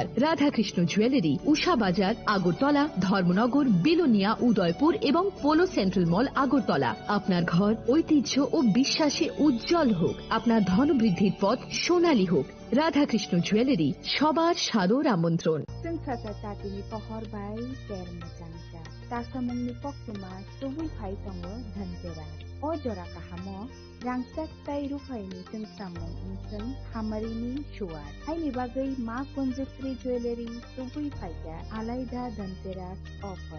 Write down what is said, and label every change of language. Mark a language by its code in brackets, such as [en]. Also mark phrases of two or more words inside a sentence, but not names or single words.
[bn] রাধাকৃষ্ণ জুয়েলারি, উষা বাজার, আগরতলা, ধর্মনগর, বিলোনিয়া, উদয়পুর এবং পোলো সেন্ট্রাল মল, আগরতলা। আপনার ঘর ঐতিহ্য ও বিশ্বাসে উজ্জ্বল হোক, আপনার ধনবৃদ্ধির পথ সোনালী হোক। রাধাকৃষ্ণ জুয়েলারি, সবার সাদর আমন্ত্রণ। [trp] Tatini pohor bai terma jangja. Tasamungni pokuma tubui phai tongo dhanteras. O jora kahamo rangsak tai rufaini samung insang hamarini shuar. Haini bagai ma konjustri jewelry tubui phaika alaida dhanteras offer.